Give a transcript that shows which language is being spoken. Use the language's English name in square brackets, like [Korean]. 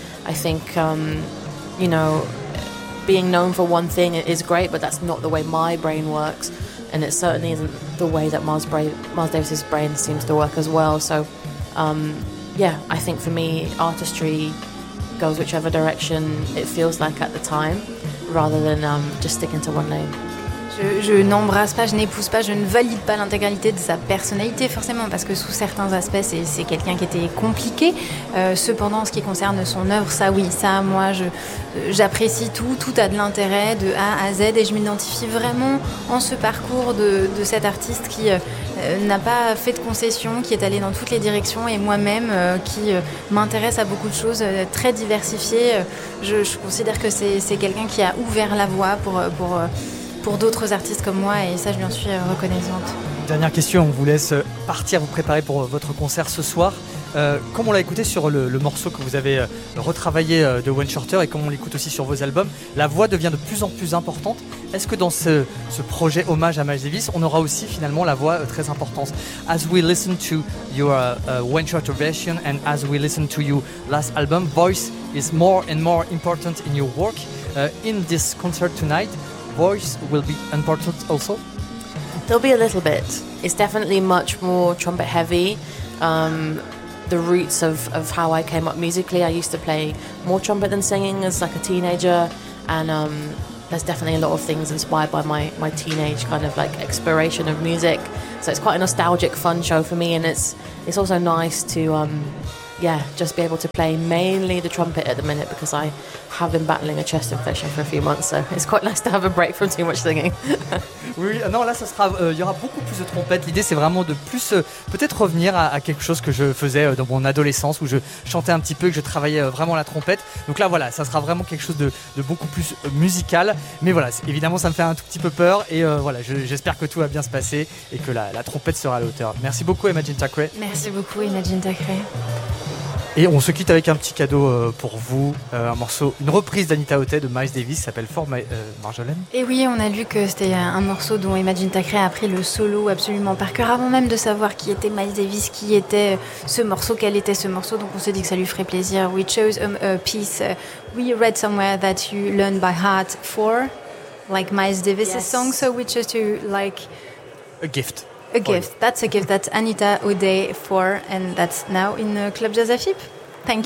[English] I think you know, being known for one thing is great, but that's not the way my brain works, and it certainly isn't the way that Miles Davis's brain seems to work as well. So yeah, I think for me, artistry goes whichever direction it feels like at the time, rather than just sticking to one name. [French] Je n'embrasse pas, je n'épouse pas, je ne valide pas l'intégralité de sa personnalité, forcément, parce que sous certains aspects, c'est quelqu'un qui était compliqué. Cependant, en ce qui concerne son œuvre, ça, oui, ça, moi, j'apprécie tout. Tout a de l'intérêt, de A à Z, et je m'identifie vraiment en ce parcours de cet artiste qui n'a pas fait de concessions, qui est allé dans toutes les directions, et moi-même, qui m'intéresse à beaucoup de choses, très diversifiées. Je considère que c'est quelqu'un qui a ouvert la voie pour d'autres artistes comme moi, et ça, je lui en suis reconnaissante. Dernière question, on vous laisse partir, vous préparer pour votre concert ce soir. Comme on l'a écouté sur le morceau que vous avez retravaillé de Wayne Shorter, et comme on l'écoute aussi sur vos albums, la voix devient de plus en plus importante. Est-ce que dans ce projet hommage à Miles Davis, on aura aussi finalement la voix très importante? [English] As we listen to your Wayne Shorter version and as we listen to your last album, voice is more and more important in your work. In this concert tonight, voice will be important also? There'll be a little bit. It's definitely much more trumpet heavy. The roots of how I came up musically, I used to play more trumpet than singing as like a teenager, and there's definitely a lot of things inspired by my teenage kind of like exploration of music. So it's quite a nostalgic, fun show for me, and it's also nice to just be able to play mainly the trumpet at the minute, because I have been battling a chest infection for a few months, so it's quite nice to have a break from too much singing. [French] Oui, non, là, ça sera, y aura beaucoup plus de trompettes. L'idée, c'est vraiment de plus peut-être revenir à quelque chose que je faisais dans mon adolescence, où je chantais un petit peu et que je travaillais vraiment la trompette. Donc là, voilà, ça sera vraiment quelque chose de beaucoup plus musical. Mais voilà, évidemment, ça me fait un tout petit peu peur. Et voilà, j'espère que tout va bien se passer et que la trompette sera à la hauteur. Merci beaucoup, Imagine Thackeray. Merci beaucoup, Imagine Thackeray. Et on se quitte avec un petit cadeau pour vous, un morceau, une reprise d'Anita Otey de Miles Davis, s'appelle For Marjolaine. Et oui, on a lu que c'était un morceau dont Imagine Thackeray a appris le solo absolument par cœur, avant même de savoir qui était Miles Davis, qui était ce morceau, quel était ce morceau, donc on s'est dit que ça lui ferait plaisir. [English] We chose a piece, we read somewhere that you learned by heart for, like Miles Davis' yes. song, so we chose to like... A gift. A gift. Oh, yeah. That's a gift that Anita Otey for, and that's now in Club Jazz Afip. Thank